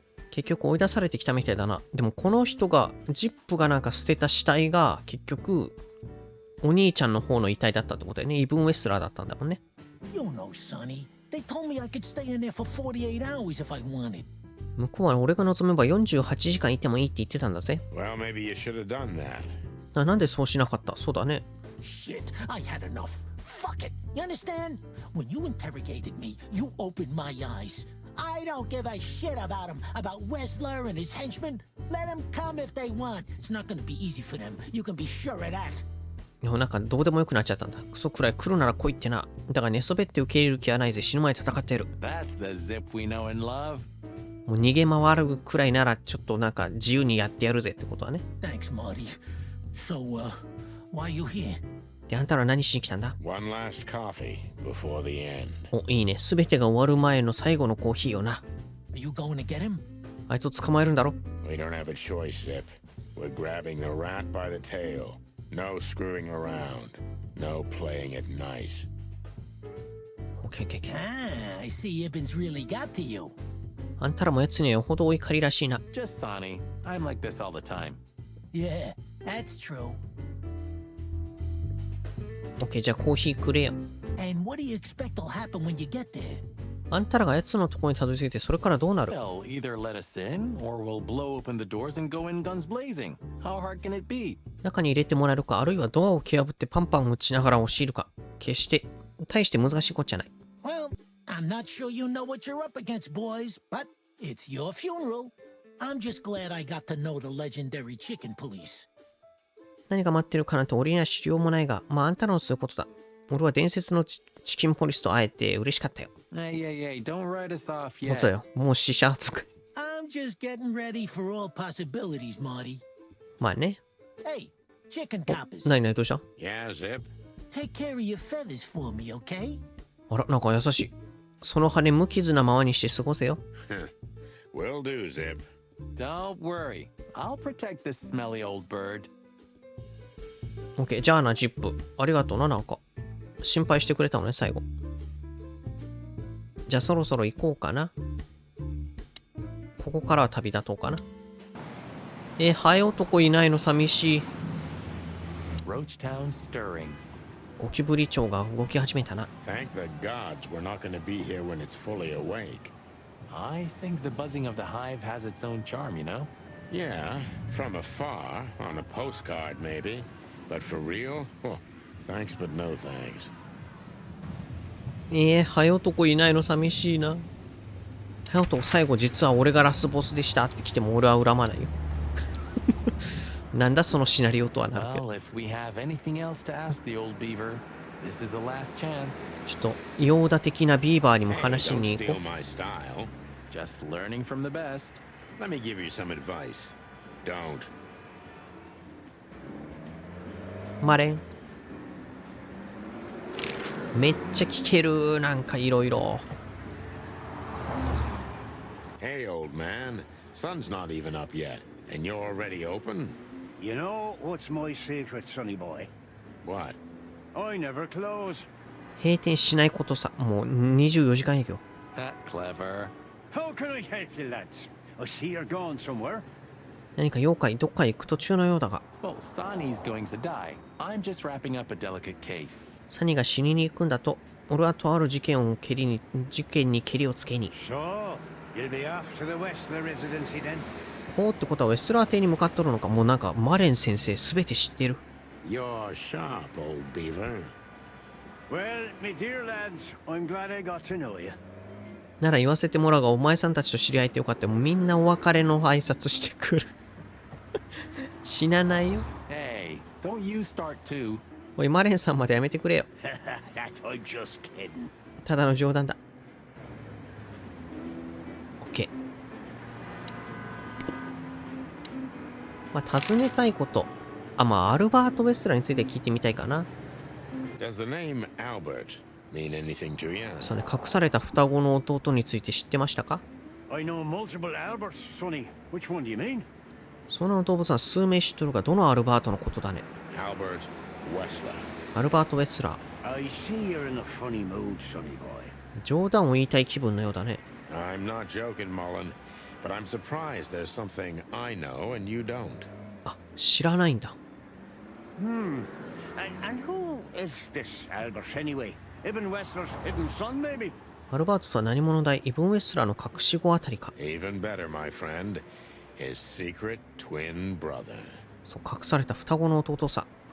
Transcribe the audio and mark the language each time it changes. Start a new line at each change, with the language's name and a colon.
Japanese: 結局追い出されてきたみたいだな。でもこの人が、ジップがなんか捨てた死体が結局お兄ちゃんの方の遺体だったってことだよね。イブン・ウェスラーだったんだもんね。
English: You know, Sonny, they told me I could stay in there for 48 hours if I wanted.
Japanese: 向こうは俺が望めば48時間いてもいいって言ってたんだぜ。
English: Well, maybe you should have done that.
Japanese: なんでそうしなかった？そうだね。
English: Shit, I had enough. Fuck it. You understand? When you interrogated me, you opened my eyes. I don't give a shit about him, about Wessler and his henchmen. Let them come if they want. It's not gonna be easy for them. You can be sure of that.
Japanese: でもなんかどうでもよくなっちゃったんだ。クソくらい来るなら来いってな。だから寝そべって受け入れる気はないぜ。死ぬまで戦ってる。
English: That's the Zip we know and love.
Japanese: もう逃げ回るくらいならちょっとなんか自由にやってやるぜってことはね。
English: Thanks, Marty. So, why are you here?
Japanese: で、あんたら何しに来たんだ？
English: One last coffee before the end.
Japanese: お、いいね。すべてが終わる前の最後のコーヒーよな。
English: Are you going to get him?
Japanese: あいつを捕まえるんだろ？
English: We don't have a choice, Zip. We're grabbing the rat by the tail. No screwing around. No playing it nice.
Japanese: オッケーオッケーオッケー。
English: Ah, I see Ibben's really got to you.
Japanese: あんたらもやつにはよほどお怒りらしいな。
English: Just Sonny. I'm like this all the time. Yeah, that's true.
Japanese: オッケー、じゃあコーヒーくれよ。
English: And what do you expect will happen when you get there?
Japanese: あんたらがやつのところにたどり着いてそれからどうなる？
English: They'll either let us in, or we'll blow open the doors and go in guns blazing. How hard can it be?
Japanese: 中に入れてもらえるか、あるいはドアを蹴破ってパンパン打ちながら押し入るか。決して大して難しいこっちゃない。
English: Well, I'm not sure you know what you're up against, boys, but it's your funeral. I'm just glad I got to know the legendary chicken police.
Japanese: 何が待ってるかなんて俺には知りようもないが、まああんたらのそういうことだ。俺は伝説のチキンポリスと会えて嬉しかったよ。
English: Hey, don't write us off
Japanese: 本当だよ。もう死者扱い。
English: I'm just getting ready for all possibilities, Marty.
Japanese: まあね。
English: Hey, chicken coppers,
Japanese: 何どうした？
English: Yeah, Zip. take care of your feathers for me, okay?
Japanese: あら、なんか優しい。その羽無傷なままにして過ごせよ。
English: Will do, Zip. Don't worry. I'll protect this smelly old bird.
Japanese: オッケー、じゃあな、ジップ。ありがとうな、なんか。心配してくれたのね、最後。じゃあそろそろ行こうかな。ここからは旅立とうかな。ハエ男いないの寂しい。
English: Roach Town stirring.
Japanese: ゴキブリ町が動き始めたな。
English: Thank the gods we're not going to be here when it's fully awake. I think the buzzing of the hive has its own charm, you know? Yeah, from afar, on a postcard maybe. But for real? Oh, thanks but no thanks.
Japanese: ハエ男いないの寂しいな。ハエ男最後実は俺がラスボスでしたって来ても俺は恨まないよ。なんだそのシナリオとはなるけど。
English: Well, if we have anything else to ask the old beaver, this is the last chance.
Japanese: ちょっとヨーダ的なビーバーにも
English: Hey,
Japanese: 話し
English: don't
Japanese: に行こ
English: steal my style. Just learning from the best. Let me give you some advice. Don't.
Japanese: マレン。めっちゃ聞ける。なんかいろいろ。
English: Hey, old man. Sun's not even up yet, and you're already open? You know what's my secret, sonny boy? What? I never close.
Japanese: 閉店しないことさ。もう24時間営業。
English: That clever. How can I help you, lads? I see you're going somewhere.
Japanese: 何か妖怪どっかへ行く途中のようだが。
English: Well, Sonny's going to die. I'm just wrapping up a delicate case.
Japanese: サニーが死にに行くんだと。俺はとある事件にケリをつけに。
English: So, you'll be off to the Westler residency then?
Japanese: ほうってことはウェスラー邸に向かっとるのか。もうなんかマレン先生すべて知ってる。
English: You're sharp, old beaver. Well, me dear lads, I'm glad I got to know you.
Japanese: なら言わせてもらうが、お前さんたちと知り合えてよかった。もうみんなお別れの挨拶してくる。死なないよ。
English: Hey, don't you start too.
Japanese: おい、マレンさんまでやめてくれよ。
English: That I'm just kidding.
Japanese: ただの冗談だ。 OK。まあ、尋ねたいこと。まあ、アルバート・ウェスラーについて聞いてみたいかな。
English: Does the name Albert mean anything to you?
Japanese: そうね、隠された双子の弟について知ってましたか？
English: I know multiple Alberts, sonny. Which one do you mean?
Japanese: その動物は数名知っとるが、どのアルバートのことだね。
English: Albert Wessler.
Japanese: アルバート・ウェスラー。
English: I see you're in a funny mood, sonny boy.
Japanese: 冗談を言いたい気分のようだね。
English: I'm not joking, Mullen, but I'm surprised there's something I know and you don't.
Japanese: あ、知らないんだ。
English: And who is this Albert anyway? Ibn Wessler's hidden son, maybe?
Japanese: アルバートとは何者だい？イブン・ウェスラーの隠し子あたりか。
English: Even better, my friend. His secret twin brother.
Japanese: そう、隠された双子の弟さ。